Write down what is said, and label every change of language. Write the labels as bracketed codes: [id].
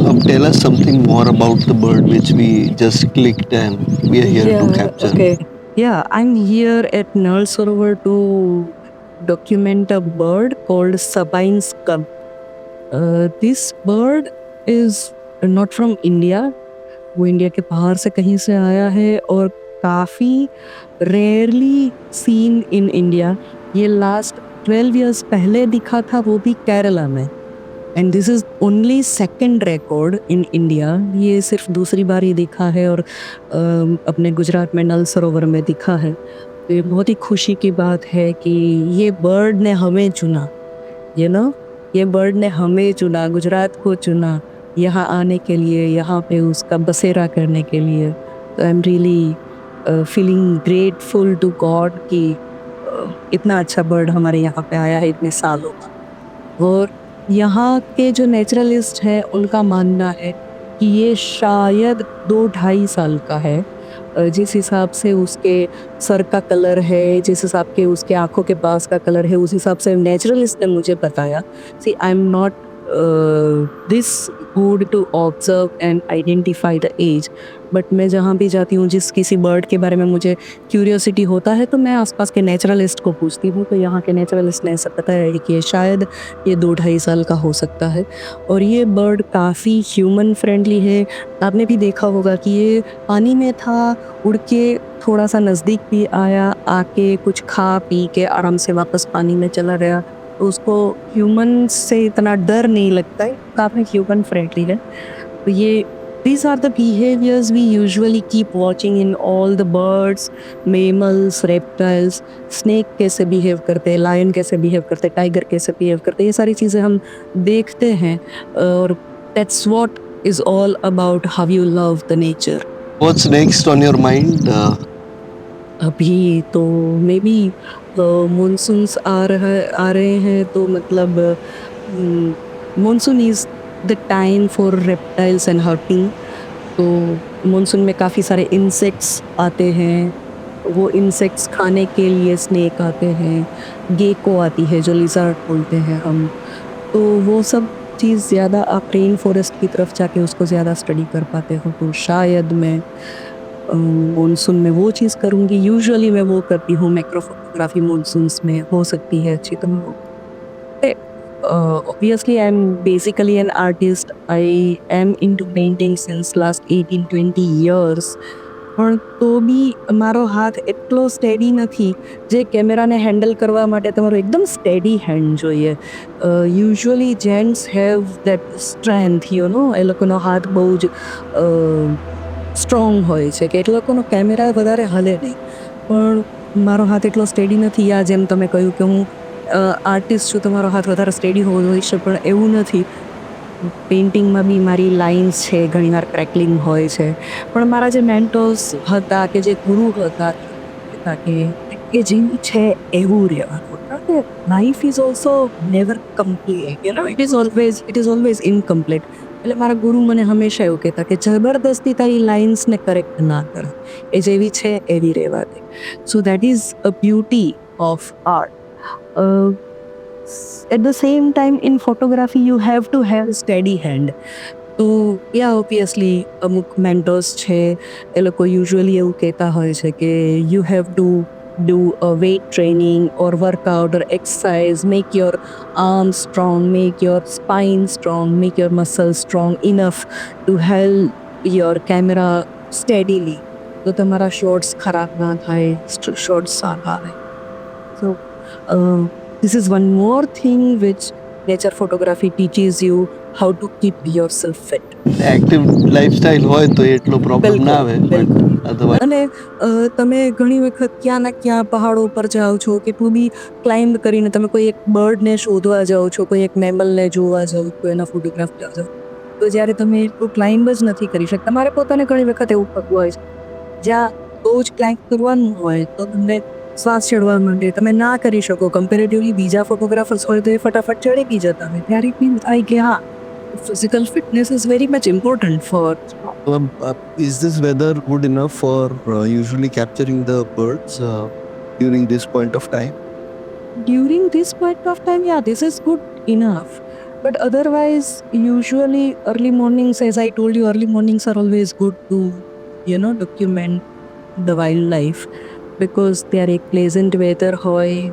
[en] Tell us something more about the bird which we just clicked and we are here to capture. Okay. Yeah, I'm here at Nal Sarovar to document a bird called Sabine skunk. This bird is not from India. [hi] वो India के बाहर से कहीं से आया है और काफ़ी [en] Rarely seen in India. [hi] ये लास्ट 12 years पहले दिखा था, वो भी केरला में. [en] And this is only second record in India. [hi] ये सिर्फ दूसरी बार ही दिखा है और अपने गुजरात में नल सरोवर में दिखा है. तो ये बहुत ही खुशी की बात है कि ये बर्ड ने हमें चुना, ये बर्ड ने हमें चुना, गुजरात को चुना यहाँ आने के लिए, यहाँ पे उसका बसेरा करने के लिए. तो [en] I am really feeling grateful to God [hi] कि इतना अच्छा बर्ड हमारे यहाँ पे आया है इतने सालों बाद. और यहाँ के जो नेचुरलिस्ट हैं उनका मानना है कि ये शायद 2-2.5 साल का है. जिस हिसाब से उसके सर का कलर है, जिस हिसाब के उसके आँखों के पास का कलर है, उस हिसाब से नेचुरलिस्ट ने मुझे बताया. [en] See I am not this good to observe and identify the age. [hi] But मैं जहाँ भी जाती हूँ, जिस किसी बर्ड के बारे में मुझे क्यूरियोसिटी होता है, तो मैं आसपास के नेचुरलिस्ट को पूछती हूँ। तो यहाँ के नेचुरलिस्ट ने ऐसा बताया कि शायद ये 2-2.5 साल का हो सकता है और ये बर्ड काफ़ी ह्यूमन फ्रेंडली है। आपने भी देखा होगा कि ये पानी में था, उड़ के थोड़ा सा नज़दीक भी आया, आके कुछ खा पी के आराम से वापस पानी में चला गया। तो उसको ह्यूमन से इतना डर नहीं लगता है, काफ़ी ह्यूमन फ्रेंडली है। तो ये [en] these are the behaviors we usually keep watching in all the birds, mammals, reptiles. [hi] Snake कैसे behave करते हैं, lion कैसे behave करते हैं, tiger कैसे behave करते हैं, ये सारी चीज़ें हम देखते हैं और [en] that's what is all about how you love the nature. What's next on your mind? [hi] अभी तो मे बी मानसून्स आ रहे हैं, तो मतलब [en] Monsoon is the time for reptiles and hurting. [hi] तो मानसून में काफ़ी सारे इंसेक्ट्स आते हैं, वो इंसेक्ट्स खाने के लिए स्नेक आते हैं, गेको आती है जो लिज़ार्ड बोलते हैं हम। तो वो सब चीज़ ज़्यादा आप रेन फॉरेस्ट की तरफ जाके उसको ज़्यादा स्टडी कर पाते हो। तो शायद मैं मानसून में वो चीज़ करूँगी। यूजुअली मैं वो करती हूँ, मैक्रो फोटोग्राफी मानसून्स में हो सकती है अच्छी। [en] तो obviously I'm basically an artist. I am into painting since last 18-20 years. [gu] પણ તો બી મારો હાથ એટલો સ્ટેડી નથી જે કેમેરાને હેન્ડલ કરવા માટે તમારો એકદમ સ્ટેડી હેન્ડ જોઈએ. [en] usually gents have that strength, [gu] એ લોકોનો હાથ બહુ જ સ્ટ્રોંગ હોય છે કે એ લોકોનો કેમેરા વધારે હલે નહીં. પણ મારો હાથ એટલો સ્ટેડી નથી. આ જેમ તમે કહ્યું કે હું આર્ટિસ્ટ છું, તમારો હાથ વધારે સ્ટેડી હોઈ છે, પણ એવું નથી. પેઇન્ટિંગમાં બી મારી લાઇન્સ છે, ઘણીવાર ક્રેકલિંગ હોય છે. પણ મારા જે મેન્ટર્સ હતા કે જે ગુરુ હતા કે જેવું છે એવું રહેવાનું. કારણ કે [en] Life is also never complete, it is always incomplete. [gu] એટલે મારા ગુરુ મને હંમેશા એવું કહેતા કે જબરદસ્તી તારી લાઇન્સને કરેક્ટ ના કર, એ જેવી છે એવી રહેવા દે. [en] So that is a beauty of art. At the same time, in photography you have to have a steady hand. [gu] તો ઓબ્વિયસલી અમુક મેન્ટર્સ છે એ લોકો યુઝ્યુઅલી એવું કહેતા હોય છે કે [en] You have to do a weight training or workout or exercise, make your arms strong, make your spine strong, make your muscles strong enough to help your camera steadily. [gu] તો તમારા shorts ખરાબ ના થાય, શોર્ટ્સ સારા આવે. [en] So this is one more thing which nature photography teaches you, how to keep yourself fit. [gu] Active lifestyle હોય તો એટલો problem ના આવે. બિલકુલ. [en] otherwise [gu] અને તમે ઘણી વખત ક્યાં ના ક્યાં પહાડો ઉપર જાઓ છો, કેટલું બી ક્લાઇમ્બ કરીને તમે કોઈ એક બર્ડને શોધવા જાઓ છો, કોઈ એક મેમલને જોવા જાઓ છો, એના ફોટોગ્રાફ લેવા જાઓ, તો જ્યારે તમે એટલું ક્લાઇમ્બ જ નથી કરી શકતા, મારે પોતાને ઘણી વખત એવું થતું હોય છે, જ્યાં બહુ જ ક્લાઇમ્બ કરવાનું હોય તો તમને શ્વાસ ચડવા માંડે, તમે ના કરી શકો. કમ્પેરેટિવલી બીજા ફોટોગ્રાફર્સ હોય તો એ ફટાફટ ચડી બી જતા હોય. ત્યારે ફીલ થાય કે હા, [en] physical fitness is very much important for. is this weather good enough for usually capturing the birds during this point of time? During this point of time, yeah, this is good enough. But otherwise, usually early mornings, as I told you, early mornings are always good to, document the wildlife, because they are a pleasant weather hoy.